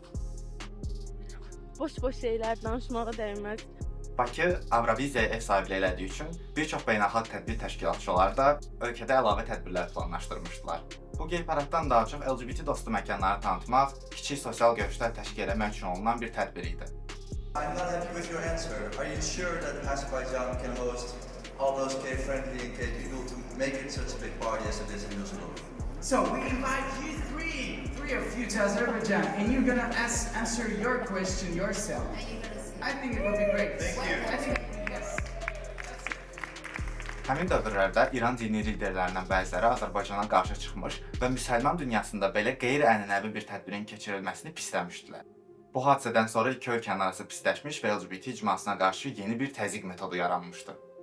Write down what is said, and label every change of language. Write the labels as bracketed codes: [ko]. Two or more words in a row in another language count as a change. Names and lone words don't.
[az] Boş-boş şeylər danışmağa dəyməz. Bakı Avroviziyaya ev sahibliyi elədiyi üçün bir çox beynəlxalq tədbir təşkilatçıları da ölkədə əlavə tədbirlər planlaşdırmışdılar. Bu gey paraddan daha çox LGBT dostu məkanları tanıtmaq, kiçik sosial görüşlər təşkil etmək üçün olunan bir tədbir idi. [en] I'm not happy with your answer. Are you sure that Azerbaijan can host all those gay-friendly and gay people to make it such a big party as it is in Düsseldorf? So we invite you three of you to Azerbaijan, and you're gonna answer your question yourself. I think it would be great. Thank you. I think, yes. [az] Həmin dövrlərdə İran dini liderlərindən bəziləri Azərbaycana qarşı çıxmış və müsəlman dünyasında belə qeyri-ənənəvi bir tədbirin keçirilməsini pisləmişdilər. Bu hadisədən sonra iki ölkənin arası pisləşmiş və LGBT icmasına qarşı yeni bir təzyiq metodu yaranmışdı.